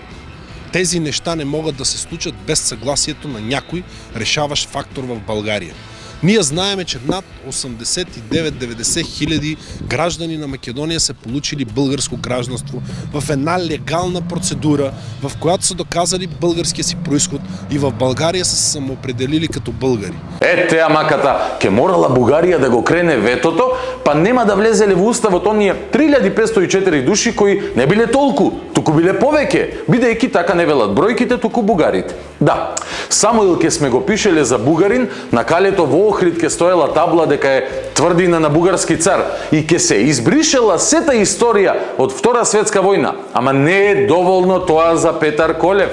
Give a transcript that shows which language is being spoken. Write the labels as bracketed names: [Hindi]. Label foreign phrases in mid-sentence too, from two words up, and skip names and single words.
[Bulgarian] Тези неща не могат да се случат без съгласието на някой решаващ фактор в България. Ние знаеме, че над 89-90 хиляди граждани на Македония са получили българско гражданство в една легална процедура, в която са доказали българския си произход и в България са се самоопределили като българи. [Macedonian] Теа маката, ке морала Бугарија да го крене ветото, па нема да влезеле во уставот оние 3504 души кои не биле толку, туку биле повеќе, бидејќи така не велат бројките, туку бугарите. Да, Самуил ке сме го пишеле за бугарин, на калето во Охрид ке стоела табла дека е тврдина на бугарски цар и ке се избришела сета историја од Втора светска војна, ама не е доволно тоа за Петар Колев.